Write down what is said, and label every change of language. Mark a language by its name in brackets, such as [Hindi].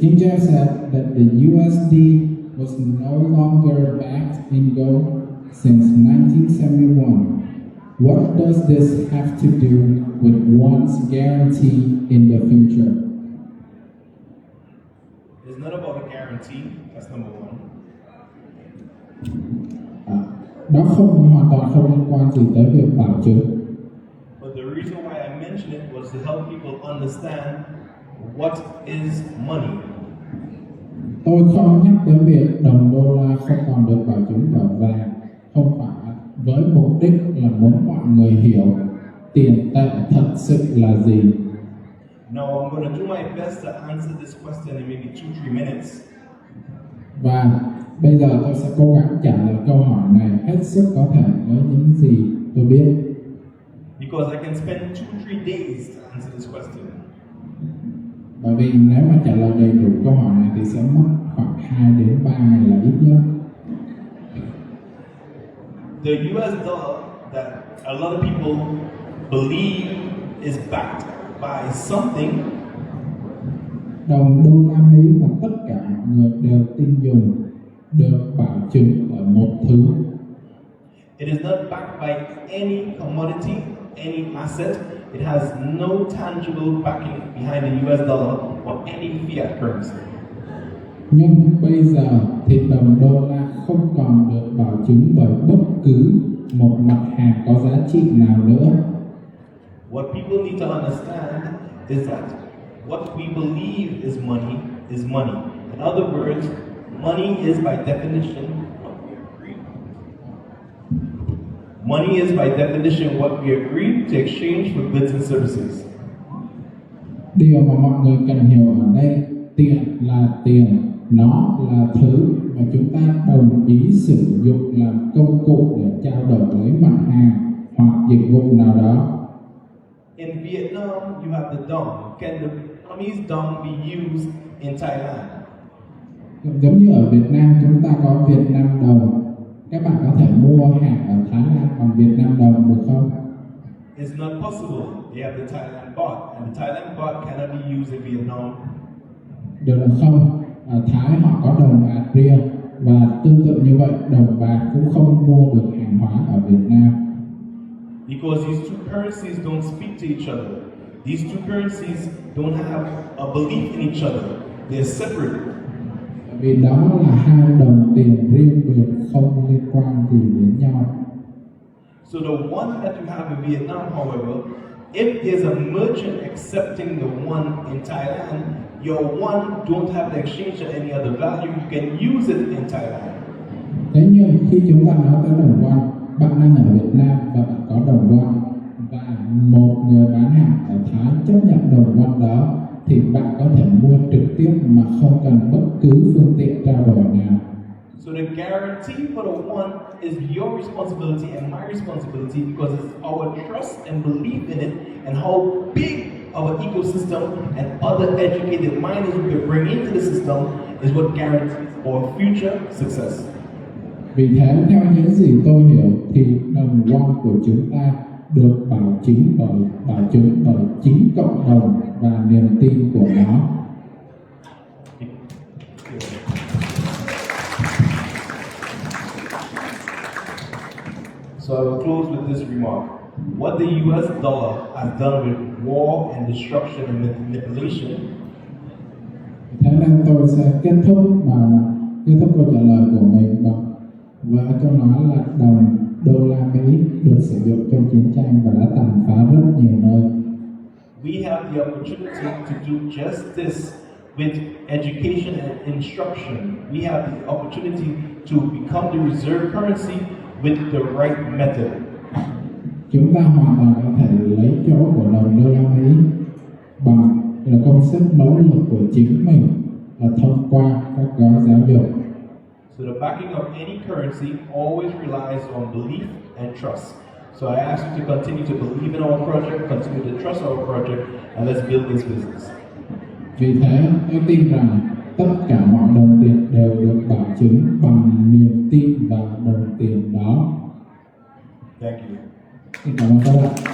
[English] King James said that the USD was no longer backed in gold since 1971. What does this have to do with one's guarantee in the future? It's not about a guarantee, that's number one. [Vietnamese] Đó hoàn toàn không liên quan gì tới việc bảo chứng. [English] But the reason why I mentioned it was to help people understand what is money. [Vietnamese] Tôi không nhắc tới việc đồng đô la không còn được bảo chứng bởi vàng, không phải với mục đích là muốn mọi người hiểu tiền tệ thật sự là gì. [English] Now I'm going to do my best to answer this question in maybe 2-3 minutes. [Vietnamese] Và bây giờ tôi sẽ cố gắng trả lời câu hỏi này hết sức có thể với những gì tôi biết. [English] Because I can spend 2-3 days to answer this question. [Vietnamese] Bởi vì nếu mà trả lời đầy đủ câu hỏi này thì sẽ mất khoảng 2 đến 3 ngày là ít nhất. [English] The US dollar that a lot of people believe is backed by something. [Vietnamese] Đồng đô la Mỹ mà tất cả mọi người đều tin dùng được bảo chứng ở một thứ. [English] It is not backed by any commodity, any asset. It has no tangible backing behind the US dollar or any fiat currency. [Vietnamese] Nhưng bây giờ thì đồng đô la không còn được bảo chứng bởi bất cứ một mặt hàng có giá trị nào nữa. [English] What people need to understand is that what we believe is money is money. In other words, money is by definition what we agree. Money is by definition what we agree to exchange for goods and services. [Vietnamese] Điều mà mọi người cần hiểu ở đây, tiền là tiền, nó là thứ mà chúng ta đồng ý sử dụng làm công cụ để trao đổi lấy mặt hàng hoặc dịch vụ nào đó. [English] In Vietnam, you have the dong. Can the Burmese dong be used in Thailand? [Vietnamese] Giống như ở Việt Nam chúng ta có Việt Nam đồng, các bạn có thể mua hàng ở Thái Lan bằng Việt Nam đồng được không? [English] It's not possible. They have the Thailand baht, and the Thailand baht cannot be used in Vietnam. [Vietnamese] Được không? Ở Thái họ có đồng bạc riêng và tương tự như vậy đồng bạc cũng không mua được hàng hóa ở Việt Nam. [English] Because these two currencies don't speak to each other. These two currencies don't have a belief in each other. They're separate. [Vietnamese] Vì đó là hai đồng tiền riêng biệt không liên quan gì đến nhau. [English] So the one that you have in Vietnam, however, if there's a merchant accepting the one in Thailand, your one don't have to exchange at any other value. You can use it in Thailand. [Vietnamese] Thế nhưng khi chúng ta nói tới đồng won, bạn đang ở Việt Nam và bạn có đồng won và một người bán hàng ở Thái chấp nhận đồng won đó, thì bạn có thể mua trực tiếp mà không cần bất cứ phương tiện trao đổi nào. [English] So the guarantee for the one is your responsibility and my responsibility, because it's our trust and belief in it and how big of an ecosystem and other educated minds we can bring into the system is what guarantees our future success. [Vietnamese] Vì thế, theo những gì tôi hiểu thì đồng won của chúng ta được bảo chứng bởi chính cộng đồng và niềm tin của nó. [English] So I will close with this remark. What the US dollar has done with war and destruction and manipulation. [Vietnamese] Thế nên tôi sẽ kết thúc câu trả lời của mình và câu nói là đồng đô la Mỹ được sử dụng trong chiến tranh và đã tàn phá rất nhiều nơi. [English] We have the opportunity to do just this with education and instruction. We have the opportunity to become the reserve currency with the right method. [Vietnamese] Chúng ta hoàn toàn có thể lấy chỗ của đồng đô la Mỹ bằng công sức nỗ lực của chính mình và thông qua các gói giáo dục. [English] So the backing of any currency always relies on belief and trust. So I ask you to continue to believe in our project, continue to trust our project, and let's build this business. [Vietnamese] Vì thế, tôi tin rằng tất cả mọi đồng tiền đều được bảo chứng bằng niềm tin vào đồng tiền đó. [English] Thank you. [Vietnamese] Xin cảm ơn các bạn.